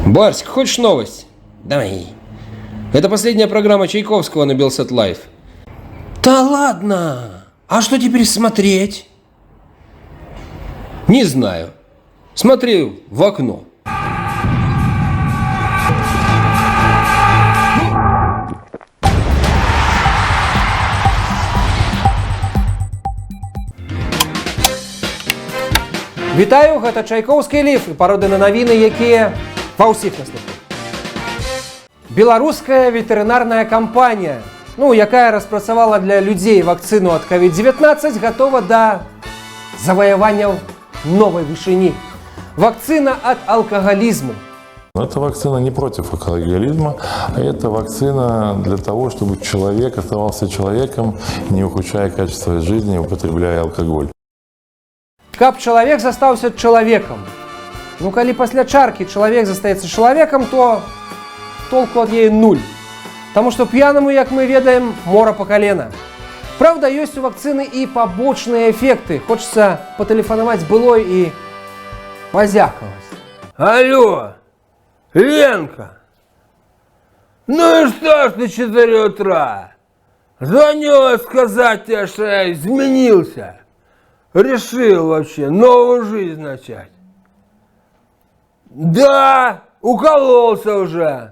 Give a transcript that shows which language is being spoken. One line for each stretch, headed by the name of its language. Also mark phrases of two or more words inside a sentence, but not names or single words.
Russian: Барсик, хочешь новость? Давай. Это последняя программа Чайковского на Белсат Лайф. Да ладно! А что теперь смотреть? Не знаю. Смотрю в окно.
Belarusian: Вітаю, гэта Чайковскі ліф і пароды на навіны, якія ва ўсіх наслухах. Беларуская ветэрынарная кампанія, якая распрацавала для людзей вакцыну ад COVID-19, гатова да заваявання новай вышыні.
Russian: Вакцина от алкоголизма. Эта вакцина не против алкоголизма, а это вакцина для того, чтобы человек оставался человеком, не ухудшая качество жизни, употребляя алкоголь.
Belarusian: Каб чалавек застаўся чалавекам. Калі пасля чаркі чалавек застаецца чалавекам, то толку ад яе нуль. Таму што п'янаму, як мы ведаем, мора па калена. Праўда, ёсць у вакцыны і пабочныя эфекты. Хочацца патэлефанаваць былой і пазякаваць.
Russian: Алло, Ленка, ну и что ж ты 4 утра? Звонила сказать тебе, что я изменился. Решил вообще новую жизнь начать. Да, укололся уже.